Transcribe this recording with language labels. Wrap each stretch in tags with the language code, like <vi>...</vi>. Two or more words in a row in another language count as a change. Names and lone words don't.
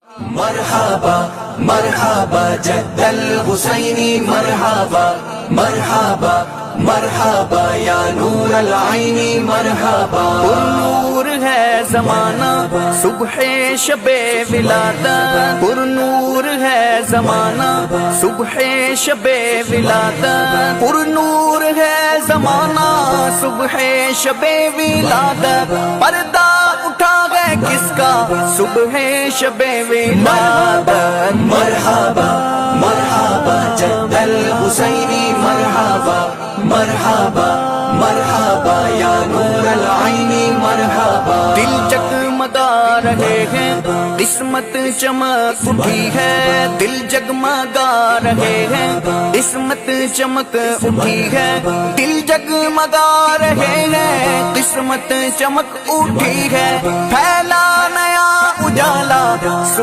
<ar>مرحبا مرحبا جد الحسینی مرحبا مرحبا مرحبا یا نور العین مرحبا</ar> <ur>پر نور ہے زمانہ صبح شب ولادت، پر نور ہے زمانہ صبح شب ولادت، پر نور ہے زمانہ صبح شب ولادت، پردہ اٹھا ہے کس کا صبح شب ولادت.</ur> <ar>مرحبا مرحبا جد الحسینی مرحبا مرحبا مرحبا یا نور العین مرحبا.</ar> <ur>دل جگمگا رہے ہیں قسمت چمک اٹھی ہے، دل جگمگا رہے ہیں قسمت چمک اٹھی ہے، دل جگمگا رہے ہیں قسمت چمک اٹھی ہے، پھیلا نیا اجالا</ur>